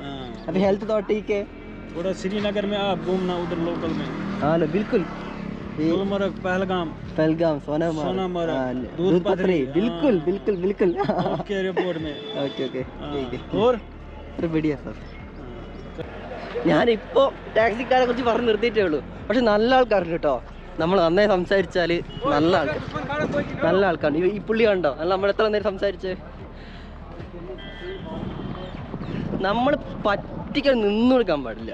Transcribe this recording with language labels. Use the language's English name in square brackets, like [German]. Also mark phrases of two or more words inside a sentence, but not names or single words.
[Hindi] हाँ. अभी हेल्थ तो ठीक है. थोड़ा श्रीनगर में आप घूमना उधर लोकल में. हाँ ना बिल्कुल. गुलमर्ग, पहलगाम, सोनामर्ग, हाँ, दूध पत्री. बिल्कुल बिल्कुल बिल्कुल. आपके रिपोर्ट में. [English] okay okay. [Hindi] और बढ़िया सर. [Malayalam] ഞാനിപ്പോൾ ടാക്സിക്കാരെ കുറിച്ച് പറഞ്ഞ് നിർത്തിയിട്ടേ ഉള്ളൂ. പക്ഷെ നല്ല ആൾക്കാരുണ്ട് കേട്ടോ. നമ്മൾ നന്നായി സംസാരിച്ചാൽ നല്ല ആൾക്കാരുണ്ട്. ഈ പുള്ളി കണ്ടോ, അല്ല നമ്മൾ എത്ര നേരം സംസാരിച്ച്. നമ്മൾ പറ്റിക്കാൻ നിന്ന് കൊടുക്കാൻ പാടില്ല.